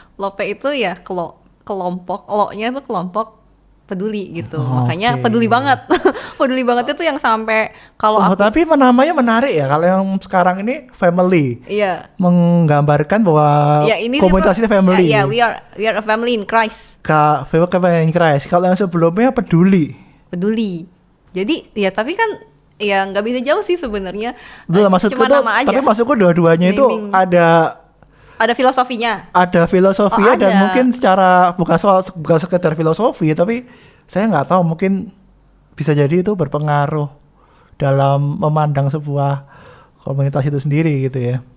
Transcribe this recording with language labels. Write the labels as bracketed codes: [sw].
[id] Lope itu ya kelompok, lo-nya itu kelompok peduli gitu. Makanya peduli banget. Peduli banget itu yang sampai kalau tapi namanya menarik ya kalau yang sekarang ini family. Iya. Menggambarkan bahwa komunitas ini family. [en] Iya, we are a family in Christ. Family in Christ. [id] Kalau yang sebelumnya peduli. Jadi ya tapi kan ya nggak beda jauh sih sebenarnya. Maksudku cuma tuh, nama aja. tapi maksudku dua-duanya itu ada filosofinya. Ada filosofinya dan mungkin secara bukan sekedar filosofi, tapi saya nggak tahu mungkin bisa jadi itu berpengaruh dalam memandang sebuah komunitas itu sendiri gitu ya.